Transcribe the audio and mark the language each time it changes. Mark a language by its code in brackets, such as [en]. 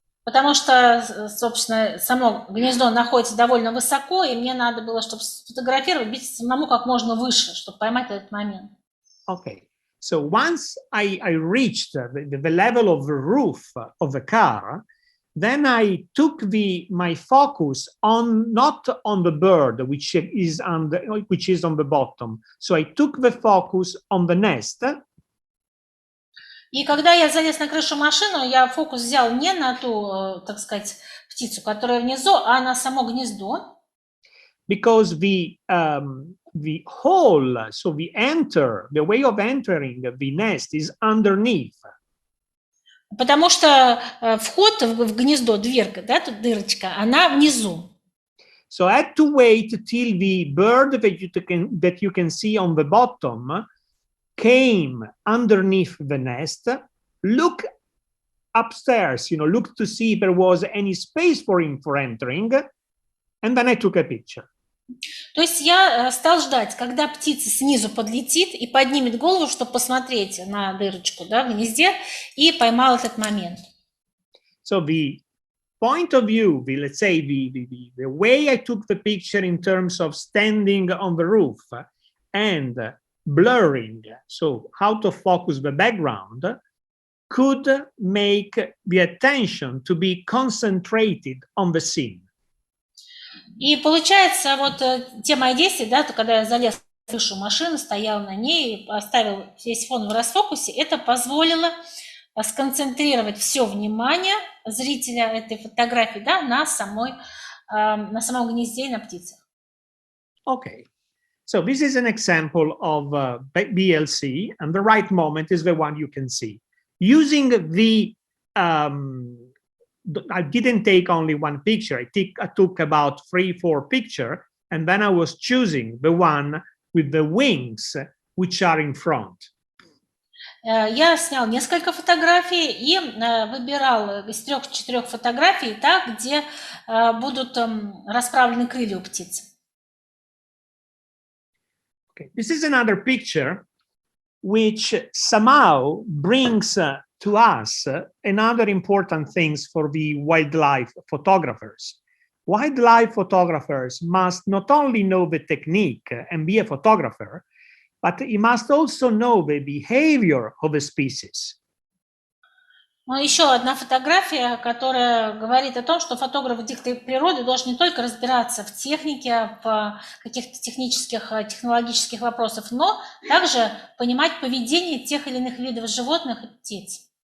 [ru] Потому что, собственно, само гнездо находится довольно высоко, и мне надо было, чтобы сфотографировать, быть самому как можно выше, чтобы поймать этот момент. [en] Okay. So once I reached the level of the roof of the car, then I took my focus not on the bird, which is on the bottom. So I took the focus on the nest. [ru] И когда я залез на крышу машины, я фокус взял не на ту, так сказать, птицу, которая внизу, а на само гнездо. [en] Because the hole, so the way of entering the nest is underneath. [ru] Потому что вход в гнездо, дверка, да, тут дырочка, она внизу. [en] So I had to wait till the bird that you can see on the bottom came underneath the nest, look upstairs, look to see if there was any space for him for entering, and then I took a picture. [ru] То есть я стал ждать, когда птица снизу подлетит и поднимет голову, чтобы посмотреть на дырочку, да, в гнезде, и поймал этот момент. [en] So the point of view, let's say the way I took the picture in terms of standing on the roof and blurring, so how to focus the background, could make the attention to be concentrated on the scene. [ru] И получается, вот те мои действия, да, то когда я залез в крышу машины, стоял на ней, оставил весь фон в расфокусе, это позволило сконцентрировать все внимание зрителя этой фотографии, да, на самом гнезде и на птицах. [en] Okay, so this is an example of BLC, and the right moment is the one you can see. Using the, I didn't take only one picture, I took about 3-4 pictures, and then I was choosing the one with the wings, which are in front. [ru] Я снял несколько фотографий и выбирал из 3-4 фотографий, да, где будут расправлены крылья у птицы. [en] Okay. This is another picture which somehow brings to us another important things for the wildlife photographers. Wildlife photographers must not only know the technique and be a photographer, but he must also know the behavior of a species. [ru] Но еще одна фотография, которая говорит о том, что фотограф дикой природы должен не только разбираться в технике, в каких-то технологических вопросах, но также понимать поведение тех или иных видов животных и птиц.